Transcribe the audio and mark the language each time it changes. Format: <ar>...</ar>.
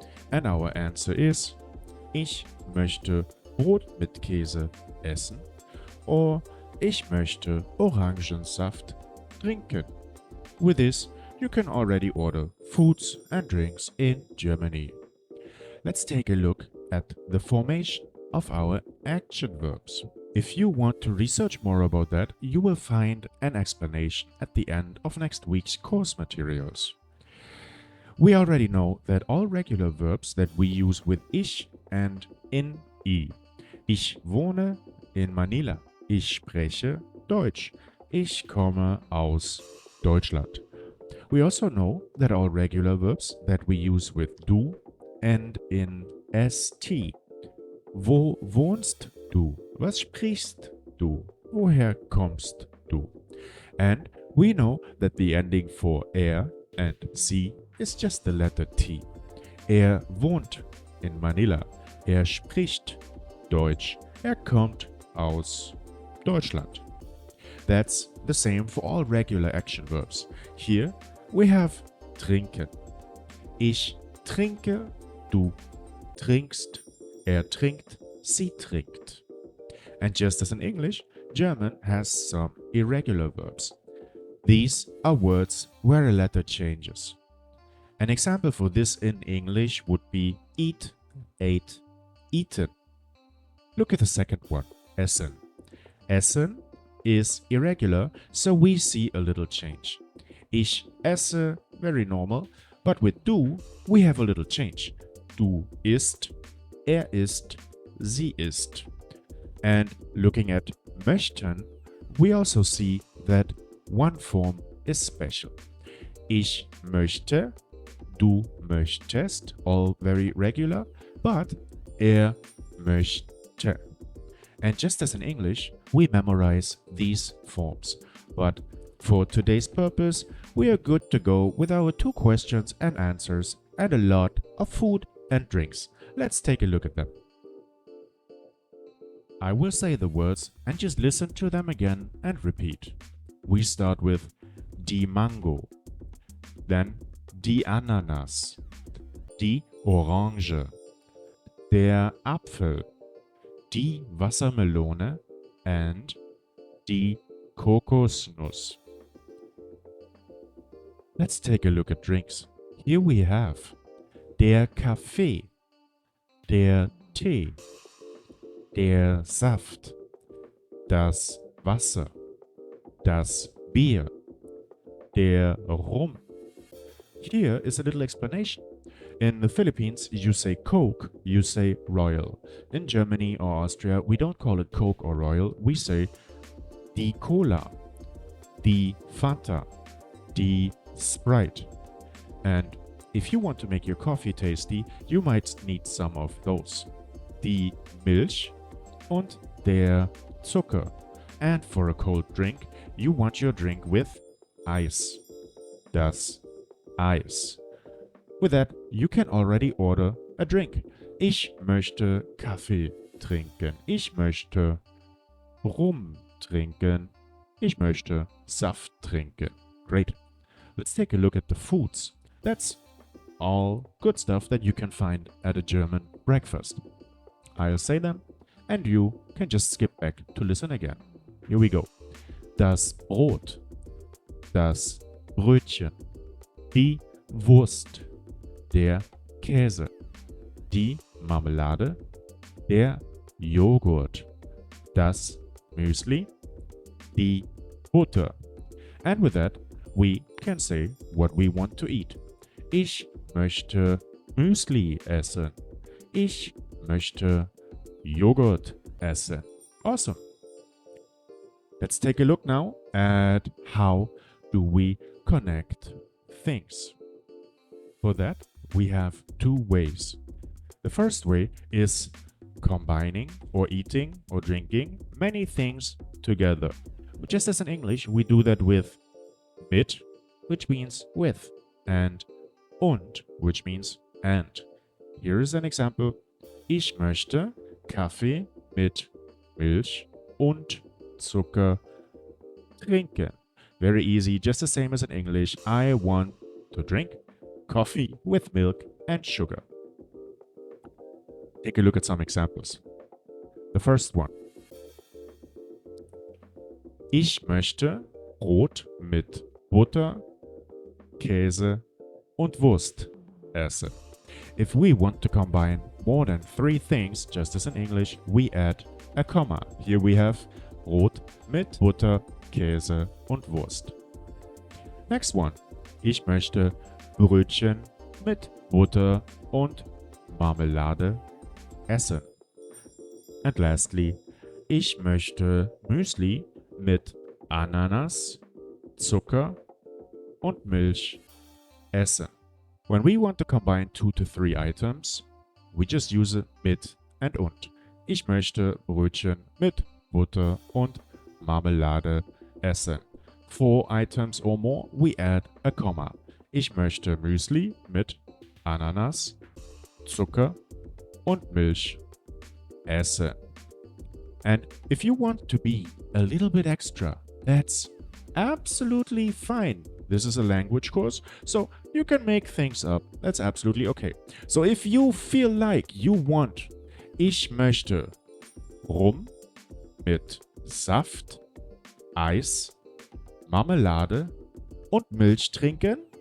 <en>And our answer is,</en> <de>ich möchte Brot mit Käse essen or ich möchte Orangensaft trinken.</de> <en>With this, you can already order foods and drinks in Germany. Let's take a look at the formation of our action verbs. If you want to research more about that, you will find an explanation at the end of next week's course materials. We already know that all regular verbs that we use with ich and in I.</en> <de>Ich wohne in Manila. Ich spreche Deutsch. Ich komme aus Deutschland.</de> <en>We also know that all regular verbs that we use with du end in st.</en> <de>Wo wohnst du? Was sprichst du? Woher kommst du?</de> <en>And we know that the ending for er and sie is just the letter T.</en> <de>Wohnt in Manila. Spricht Deutsch. Kommt aus Deutschland.</de> <en>That's the same for all regular action verbs. Here we have trinken.</en> <de>Ich trinke, du trinkst, trinkt, sie trinkt.</de> <en>And just as in English, German has some irregular verbs. These are words where a letter changes. An example for this in English would be eat, ate, eaten. Look at the second one, essen. Essen is irregular, so we see a little change.</en> <de>Ich esse,</de> <en>very normal, but with du, we have a little change.</en> <de>Du isst, isst, sie isst.</de> <en>And looking at möchten, we also see that one form is special.</en> <de>Ich möchte, du möchtest,</de> <en>all very regular, but</en> <de>möchte.</de> <en>And just as in English, we memorize these forms. But for today's purpose, we are good to go with our two questions and answers and a lot of food and drinks. Let's take a look at them. I will say the words and just listen to them again and repeat. We start with</en> <de>die Mango, then die Ananas, die Orange, der Apfel, die Wassermelone and die Kokosnuss.</de> <en>Let's take a look at drinks. Here we have</en> <de>der Kaffee, der Tee, der Saft, das Wasser, das Bier, der Rum.</de> <en>Here is a little explanation. In the Philippines, you say Coke, you say Royal. In Germany or Austria, we don't call it Coke or Royal, we say die Cola, die Fanta, die Sprite. And if you want to make your coffee tasty, you might need some of those.</en> <de>Die Milch und der Zucker.</de> <en>And for a cold drink, you want your drink with ice. Das Eis. With that, you can already order a drink.</en> <de>Ich möchte Kaffee trinken. Ich möchte Rum trinken. Ich möchte Saft trinken.</de> <en>Great. Let's take a look at the foods. That's all good stuff that you can find at a German breakfast. I'll say them and you can just skip back to listen again. Here we go. Das Brot,</en> <de>das Brötchen, die Wurst, der Käse, die Marmelade, der Joghurt, das Müsli, die Butter.</de> <en>And with that, we can say what we want to eat.</en> <de>Ich möchte Müsli essen. Ich möchte Joghurt essen.</de> <en>Awesome. Let's take a look now at how do we connect things. For that, we have two ways. The first way is combining or eating or drinking many things together. Just as in English, we do that with mit, which means with, and und, which means and. Here is an example.</en> <de>Ich möchte Kaffee mit Milch und Zucker trinken.</de> <en>Very easy, just the same as in English. I want to drink coffee with milk and sugar. Take a look at some examples. The first one.</en> <de>Ich möchte Brot mit Butter, Käse und Wurst essen.</de> <en>If we want to combine more than three things, just as in English, we add a comma. Here we have</en> <de>Brot mit Butter, Käse und Wurst.</de> <en>Next one.</en> <de>Ich möchte Brötchen mit Butter und Marmelade essen.</de> <en>And lastly,</en> <de>ich möchte Müsli mit Ananas, Zucker und Milch essen.</de> <en>When we want to combine 2 to 3 items, we just use mit and und.</en> <de>Ich möchte Brötchen mit Butter und Marmelade essen.</de> <en>4 items or more, we add a comma.</en> <de>Ich möchte Müsli mit Ananas, Zucker und Milch essen.</de> <en>And if you want to be a little bit extra, that's absolutely fine. This is a language course, so you can make things up. That's absolutely okay. So if you feel like you want,</en> <de>ich möchte Rum mit Saft, Eis, Marmelade und Milch trinken,</de>